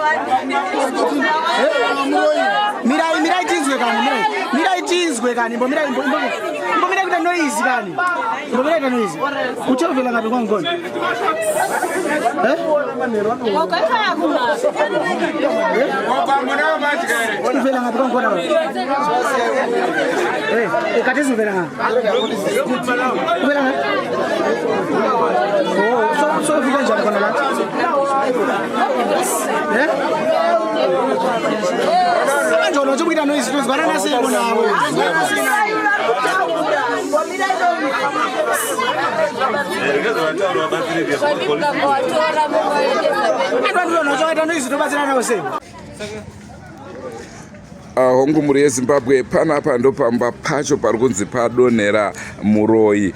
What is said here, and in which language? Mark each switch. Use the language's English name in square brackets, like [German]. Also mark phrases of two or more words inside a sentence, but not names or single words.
[Shona] Mira itinzwe kani, mira itinzwe kani, mira kuita noise kani. Mira kuita noise. [North Ndebele] Uthe uvela ngapi ngkhona? [Shona] Wakaya kuna. [North Ndebele] Uvela ngapi ngkhona? Ekathizi uvela ngapi? Uvela ngapi? Oh, so ufike njani khona la? Manje unothi ukuita noise uzibana nasiko nawo. [Shona] Hongu muri yeZimbabwe panapa ndo pamba pacho pari kunzi padonhera muRoi.